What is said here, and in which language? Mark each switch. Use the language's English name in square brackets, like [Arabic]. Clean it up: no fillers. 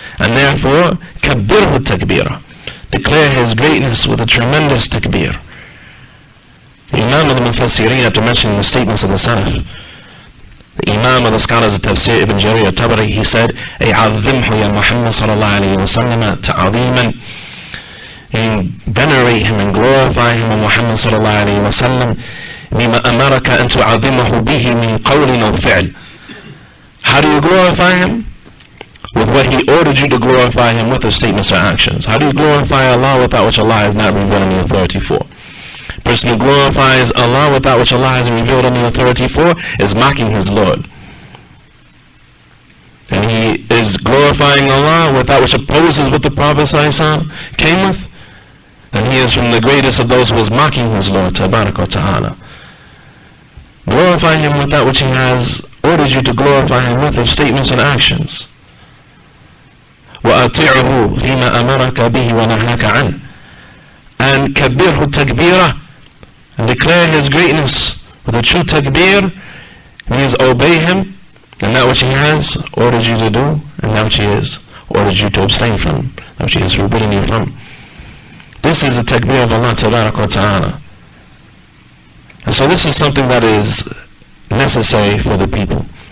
[English] And therefore, [Arabic] كَبِّرْهُ تَكْبِيرًا. [English] Declare His greatness with a tremendous takbir. The Imām of the Mufassirin, after mentioning the statements of the Salaf, the Imām of the scholars of Tafsir, Ibn Jarir al-Tabari, he said, [Arabic] أي عظمه يا محمد صلى الله عليه وسلم تعظيما. [English] And venerate Him and glorify Him, O Muhammad [Arabic] صلى الله عليه وسلم, بما أمرك أن تعظمه به من قول أو فعل. [English] How do you glorify Him? With what He ordered you to glorify Him with, of statements or actions. How do you glorify Allah with that which Allah has not revealed any authority for? A person who glorifies Allah with that which Allah has revealed any authority for is mocking his Lord. And he is glorifying Allah with that which opposes what the Prophet ﷺ came with. And he is from the greatest of those who is mocking his Lord, Tabarak wa Ta'ala. Glorify Him with that which He has ordered you to glorify Him with, of statements and actions. [Arabic] وَأَطِعْهُ فِيمَا أَمَرَكَ بِهِ وَنَهَاكَ عَنْهُ. And كَبِّرْهُ تَكْبِيرًا. [English] And declare His greatness with a true takbir. Means obey Him in that which He has ordered you to do, and that which He has ordered you to abstain from, that which He has forbidden you from. This is the takbir of Allah Tabarak wa Ta'ala. And so this is something that is necessary for the people.